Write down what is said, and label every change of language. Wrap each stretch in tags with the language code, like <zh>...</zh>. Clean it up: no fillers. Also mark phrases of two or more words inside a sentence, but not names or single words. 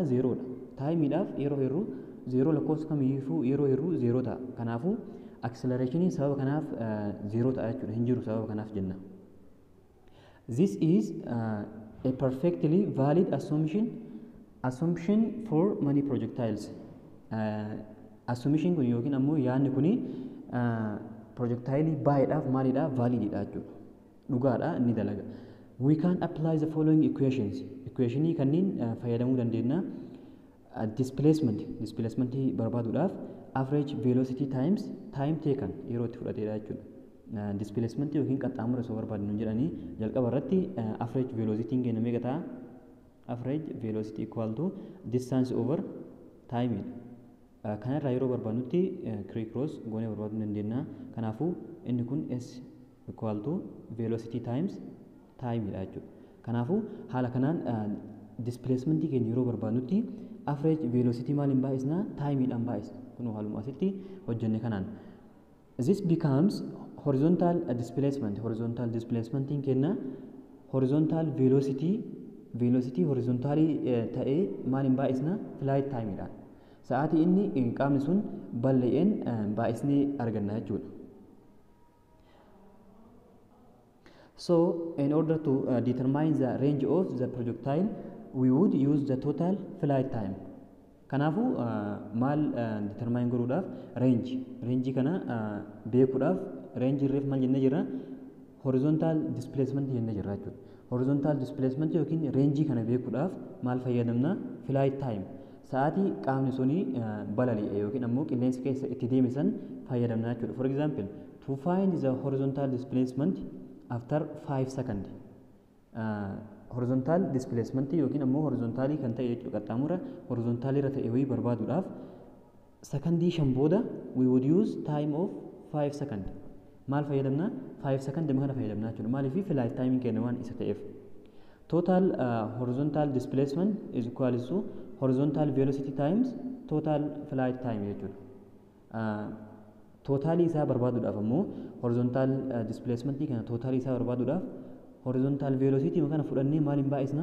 <om>Zeeroodha. Taayimiidhaaf yeroo hir'u zeeroo lakkoofsa kamiifuu yeroo hir'u zeeroo ta'a. Kanaafuu accelerationin sababa kanaaf zeeroo ta'a jechuudha. Hin jiru sababa kanaaf jenna.</om> <en>This is a perfectly valid assumption for many projectiles.</en> <om>Assumption kun yookiin ammoo yaadni kuni projectile baay'eedhaaf maalidha? Valididha jechuudha. Dhugaadha, ni dalaga.</om> <en>We can apply the following equations.</en> <om>Equationii kanneen fayyadamuu dandeenya. Displacement barbaaduudhaaf</om> <en>average velocity times time taken</en> <om>yeroo itti fudhateedha jechuudha. Displacement yookiin qaxxaamura osoo barbaadnu jedhanii jalqaba irratti</om> <en>average velocity</en> <om>keenya meeqa ta'a?</om> <en>Average velocity equal to distance over time.</en> <om>Kanarraa yeroo barbaadnutti cross goonee barbaaduu dandeenya. Kanaafuu inni kun</om> <en>s equal to velocity times time</en> <om>dha jechuudha. Kanaafuu haala kanaan displacement keenya yeroo barbaadnutti</om> <en>average velocity</en> <om>maaliin baay'isna?</om> <en>Time</en> <om>dhaan baay'isna. Kunoo haaluma asitti hojjenne kanaan.</om> <en>This becomes horizontal displacement. Horizontal displacement</en> <om>keenya</om> <en>horizontal velocity</en> <om>horizontaalii ta'ee maaliin baay'isna?</om> <en>Flight time</en> <om>dhaan. Sa'aatii inni qaamni sun bal'een baay'isnee arganna jechuudha.</om> <en>So, in order to determine the range of the projectile, we would use the total flight time.</en> <om>Kanaafuu maal determine godhuudhaaf range kana beekuudhaaf range irreef maal jennee jirra?</om> <en>Horizontal displacement</en> <om>jennee jirra jechuudha.</om> <en>Horizontal displacement</en> <om>yookiin range kana beekuudhaaf maal fayyadamna?</om> <en>Flight time.</en> <om>Sa'aatii qaamni suni balali'e yookiin ammoo qilleensa keessa itti deeme san fayyadamna jechuudha.</om> <en>For example, to find the horizontal displacement after 5 seconds. Horizontal displacement</en> <om>yookiin ammoo horizontaalii kan ta'e jechuudha. Qaxxaamura horizontaalii irra ta'e wayii barbaaduudhaaf sekondii 5 booda</om> <en>we would use time of 5 seconds.</en> <om>Maal fayyadamna?</om> <en>5 seconds</en> <om>kana fayyadamna jechuudha. Maaliif</om> <en>flight time</en> <om>keenya waan isa ta'eef.</om> <en>Total horizontal displacement is equal to horizontal velocity times total flight time</en> <om>jechuudha. Totalii isaa barbaaduudhaaf ammoo</om> <en>horizontal displacement</en> <om>kana totalii isaa barbaaduudhaaf</om> <en>horizontal velocity</en> <om>kana fudhannee maaliin baay'isna?</om>